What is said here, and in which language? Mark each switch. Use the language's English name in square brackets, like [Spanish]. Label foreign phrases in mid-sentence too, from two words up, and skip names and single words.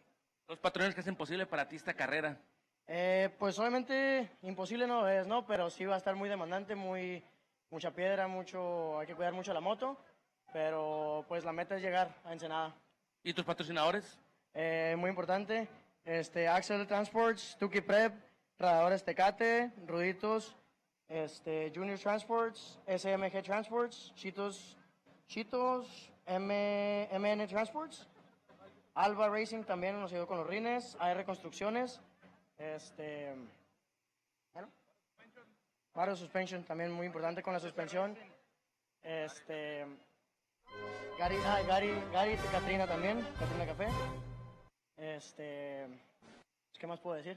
[Spanish] Los patrones que hacen posible para ti esta carrera. Pues obviamente imposible no es, ¿no? Pero sí va a estar muy demandante, mucha piedra, hay que cuidar mucho la moto, pero pues la meta es llegar a Ensenada. ¿Y tus patrocinadores? Muy importante, Axel Transports, Tuki Prep, Radadores Tecate, Ruditos, Junior Transports, SMG Transports, Chitos, MN Transports, Alba Racing también nos ayudó con los rines, AR Construcciones, Mario Suspension también muy importante con la suspensión, Gary Catrina también, Catrina Café, ¿qué más puedo decir?